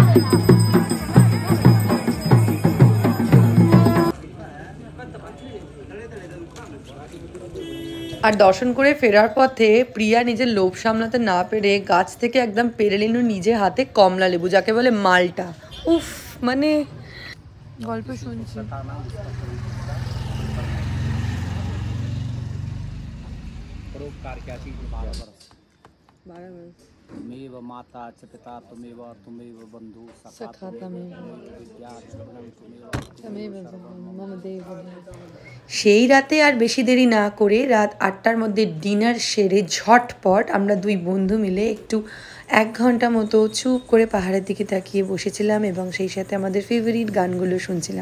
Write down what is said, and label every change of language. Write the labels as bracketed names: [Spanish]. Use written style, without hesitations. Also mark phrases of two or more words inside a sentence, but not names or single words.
[Bangla] আর দর্শন করে ফেরার পথে প্রিয়া নিজের লোভ সামলাতে না পেরে গাছ থেকে একদম পেরে নিল নিজে হাতে কমলা লেবু, যাকে বলে মালটা। উফ, মানে গল্প শুনছি। [Sanskrit] त्वमेव माता च पिता त्वमेव त्वमेव बन्धु सखा [Bangla] সেই রাতে আর বেশি দেরি না করে রাত 8টার মধ্যে ডিনার সেরে ঝটপট আমরা দুই বন্ধু মিলে একটু 1 ঘন্টা মতো চুপ করে পাহাড়ের দিকে তাকিয়ে বসেছিলাম এবং সেই সাথে আমাদের ফেভারিট গানগুলো শুনছিলাম।